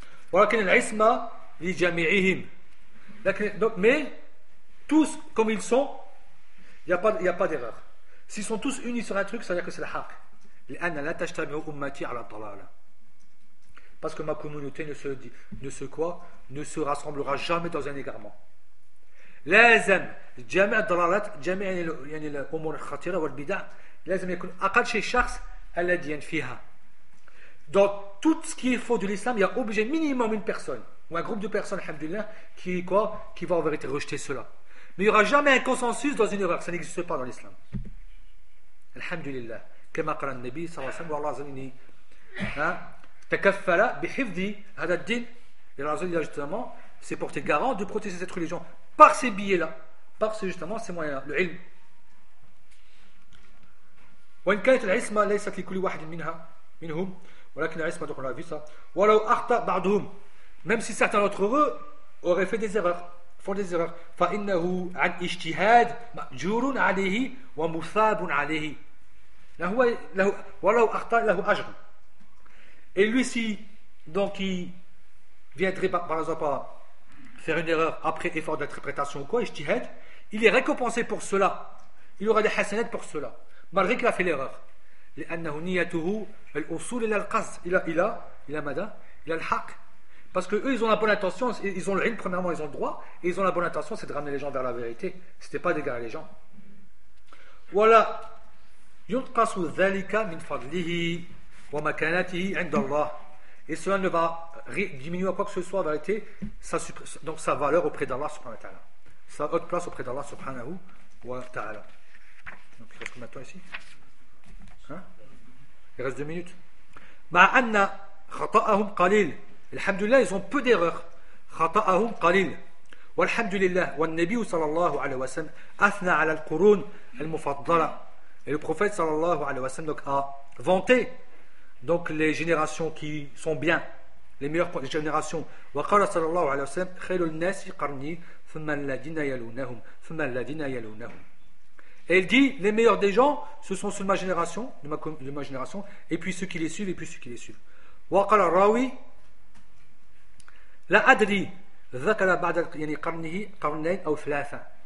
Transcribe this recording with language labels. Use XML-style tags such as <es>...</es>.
<fr>Voilà qu'il y a</fr> <ar>l'isma li jami'ihim.</ar> <fr>Mais tous comme ils sont, il n'y a pas d'erreur. S'ils sont tous unis sur un truc, ça veut dire que c'est le haq.</fr> <ar>L'anna la tajtami'u ummati 'ala dalal.</ar> <fr>Parce que ma communauté ne se rassemblera jamais dans un égarement.</fr> <ar>لازم جميع الضلالات جميع يعني الامور الخطيره والبدع لازم يكون اقل شيء شخص الذي ينفيها.</ar> <fr>Donc tout ce qui est faux de l'islam, il y a obligé minimum une personne ou un groupe de personnes, alhamdulillah, qui va en vérité rejeter cela. Mais il n'y aura jamais un consensus dans une erreur, ça n'existe pas dans l'islam.</fr> <ar>Alhamdulillah. كما قال النبي صلى الله عليه وسلم والله عزني تكفل بحفظ هذا الدين.</ar> <fr>Et la religion, justement, c'est porté garant de protéger cette religion par ces billets-là, par justement ces moyens-là, le ilm.</fr> <ar>وإن كانت العصمة ليست لكل واحد منهم ولكن العصمة</ar> <fr>donc on a vu ça.</fr> <ar>ولو أخطأ بعضهم,</ar> <fr>même si certains d'entre eux auraient fait des erreurs. font des erreurs.</fr> <ar>فَإِنَّهُ عَنْ إِجْتِهَادٍ مَأْجُورٌ عَلَيْهِ وَمُثَابٌ عَلَيْهِ وَلَوْ أَخْطَأَ لَهُ أَجْرٌ.</ar> <fr>Et lui, si donc il viendrait par exemple à faire une erreur après effort d'interprétation ou quoi, إِجْتِهَاد, il est récompensé pour cela. Il aura des hasanats pour cela, malgré qu'il a fait l'erreur.</fr> <ar>لأنه نيته الوصول إلى القصد إلى ماذا إلى الحق.</ar> <fr>Parce que eux, ils ont la bonne intention, ils ont le ilm, premièrement, ils ont le droit, et ils ont la bonne intention, c'est de ramener les gens vers la vérité. Ce n'était pas d'égarer les gens.</fr> <ar>Voilà. يُنْقَصُ ذَلِكَ مِنْ فَضْلِهِ وَمَكَانَتِهِ عِنْدَ اللَّهِ.</ar> <fr>Et cela ne va diminuer à quoi que ce soit, en vérité, donc sa valeur auprès d'Allah subhanahu wa ta'ala. Sa haute place auprès d'Allah subhanahu wa ta'ala. Donc, il reste maintenant ici. Hein? Il reste deux minutes.</fr> <ar>مَا أَنَّ خَطَأَهُمْ قَلِيلٌ. الحمد لله</ar> <fr>ils ont peu d'erreurs.</fr> <ar>خطأهم قليل. والحمد لله والنبي صلى الله عليه وسلم أثنى على القرون المفضلة.</ar> <fr>Et le prophète</fr> <ar>صلى الله عليه وسلم</ar> <fr>donc a vanté donc les générations qui sont bien, les meilleures générations.</fr> <ar>وقال صلى الله عليه وسلم خير الناس قرني ثم الذين يلونهم ثم الذين يلونهم.</ar> <fr>Et il dit les meilleurs des gens ce sont ceux de ma génération et puis ceux qui les suivent et puis ceux qui les suivent.</fr> <ar>وقال الراوي لا أدري ذكر بعد يعني قرنه قرنين أو ثلاثة.</ar>